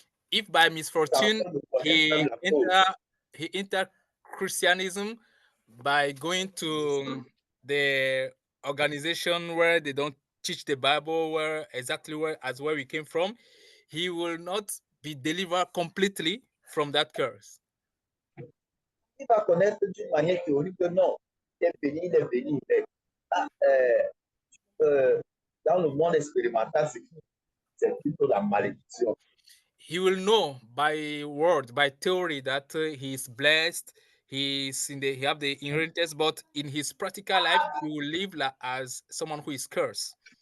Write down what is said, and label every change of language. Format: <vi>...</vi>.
<en>If by misfortune he enter Christianism by going to the organization where they don't teach the Bible, where we came from, he will not be delivered completely from that curse.</en> <fr>Il va connaître d'une manière théorique que non, il est béni, mais dans le monde expérimental, c'est plutôt la malédiction.</fr> <en>He will know by word, by theory, that he is blessed, he have the inheritance, but in his practical life, he will live as someone who is cursed.</en>